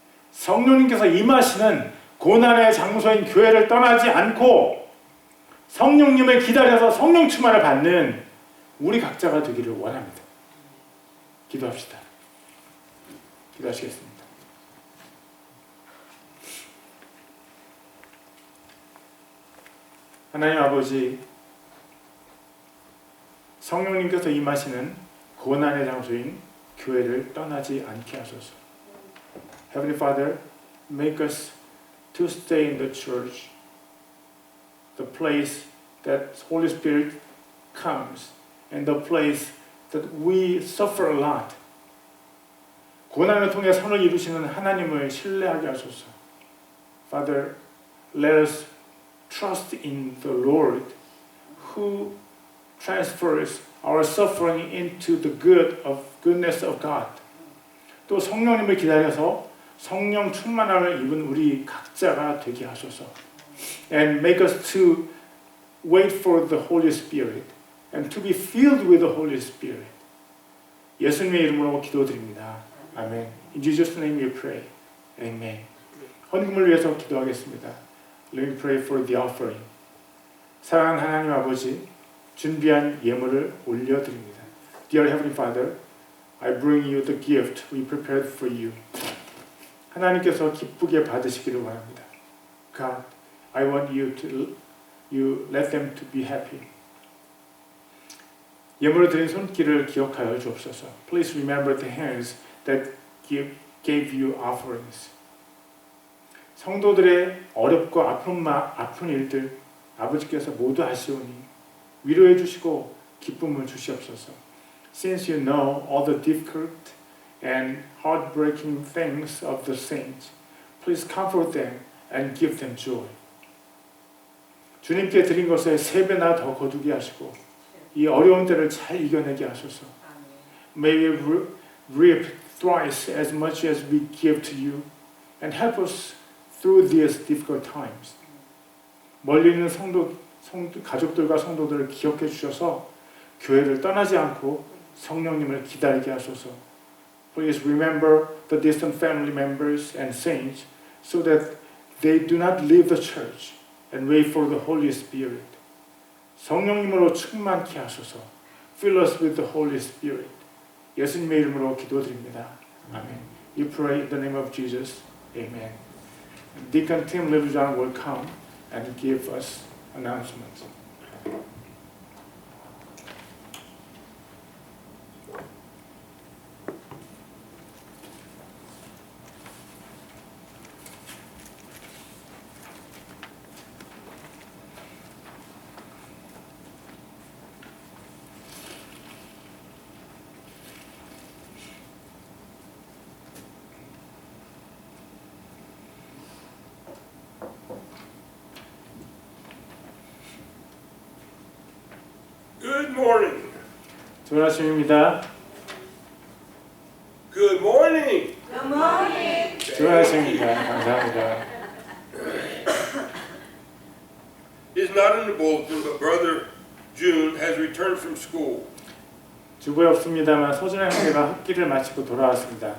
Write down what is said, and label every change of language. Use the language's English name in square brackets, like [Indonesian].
[Korean] 성령님께서 임하시는 고난의 장소인 교회를 떠나지 않고 성령님을 기다려서 성령 충만을 받는 우리 각자가 되기를 원합니다. 기도합시다. 기도하시겠습니다. 하나님 아버지, 성령님께서 임하시는 고난의 장소인 교회를 떠나지 않게 하소서. [English] Heavenly Father, make us to stay in the church, the place that Holy Spirit comes, and the place that we suffer a lot. [Korean] 고난을 통해 선을 이루시는 하나님을 신뢰하게 하소서. [English] Father, let us trust in the Lord who transfers our suffering into the goodness of God. [Korean] 또 성령님을 기다려서 성령 충만함을 입은 우리 각자가 되게 하소서. [English] And make us to wait for the Holy Spirit and to be filled with the Holy Spirit. [Korean] 예수님의 이름으로 기도드립니다. [English] 아멘. In Jesus' name we pray. Amen. [Korean] 헌금을 위해서 기도하겠습니다. [English] Let me pray for the offering. [Korean] 사랑하는 하나님 아버지, 준비한 예물을 올려드립니다. [English] Dear Heavenly Father, I bring you the gift we prepared for you. [Korean] 하나님께서 기쁘게 받으시기를 원합니다. [English] God, I want you let them to be happy. [Korean] 예물을 드린 손길을 기억하여 주옵소서. [English] Please remember the hands that gave you offerings. [Korean] 성도들의 어렵고 아픈 일들 아버지께서 모두 아시오니 위로해 주시고 기쁨을 주시옵소서. [English] Since you know all the difficult and heartbreaking things of the saints, please comfort them and give them joy. [Korean] 주님께 드린 것에 3배나 더 거두게 하시고 이 어려운 때를 잘 이겨내게 하소서. [English] May we reap thrice as much as we give to you and help us through these difficult times. [Korean] 멀리 있는 가족들과 성도들을 기억해 주셔서 교회를 떠나지 않고 성령님을 기다리게 하소서. [English] Please remember the distant family members and saints so that they do not leave the church and wait for the Holy Spirit. [Korean] 성령님으로 충만케 하소서. Fill us with the Holy Spirit. 예수님의 이름으로 기도드립니다. 아멘. [English] You pray in the name of Jesus. Amen. Deacon Tim Littlejohn will come and give us announcements. Good morning. [Korean] 좋은 아침입니다. [English] Good morning. Good morning. [Korean] 좋은 아침입니다. 감사합니다. [English] It's not in the bulletin, but Brother June has returned from school. [Korean] 주보에 없습니다만 서준아 형제가 학기를 마치고 돌아왔습니다.